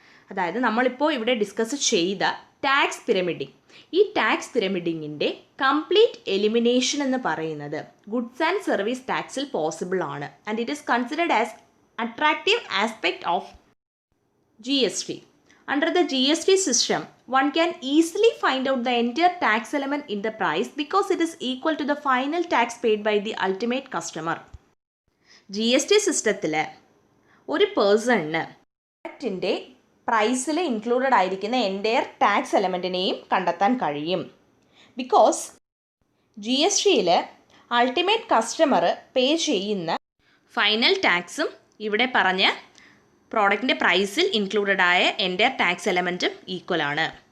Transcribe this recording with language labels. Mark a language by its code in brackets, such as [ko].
[ml] അതായത് നമ്മളിപ്പോൾ ഇവിടെ ഡിസ്കസ് ചെയ്ത ടാക്സ് പിരമിഡിങ്, ഈ ടാക്സ് പിരമിഡിങ്ങിൻ്റെ കംപ്ലീറ്റ് എലിമിനേഷൻ എന്ന് പറയുന്നത് ഗുഡ്സ് ആൻഡ് സർവീസ് ടാക്സിൽ പോസിബിൾ ആണ്. [en] And it is considered as attractive aspect of GST. Under the GST system, one can easily find out the entire tax element in the price because it is equal to the final tax paid by the ultimate customer. [ml] GST സിസ്റ്റത്തിൽ ഒരു പേഴ്സണിന് പ്രൊഡക്റ്റിൻ്റെ പ്രൈസിൽ included ആയിരിക്കുന്ന entire tax എലമെൻറ്റിനെയും കണ്ടെത്താൻ കഴിയും. Because GSTയിൽ ultimate customer പേ ചെയ്യുന്ന final ടാക്സും ഇവിടെ പറഞ്ഞ പ്രോഡക്റ്റിൻ്റെ പ്രൈസിൽ ഇൻക്ലൂഡഡ് ആയ എൻ്റയർ ടാക്സ് എലമെൻറ്റും ഈക്വൽ ആണ്.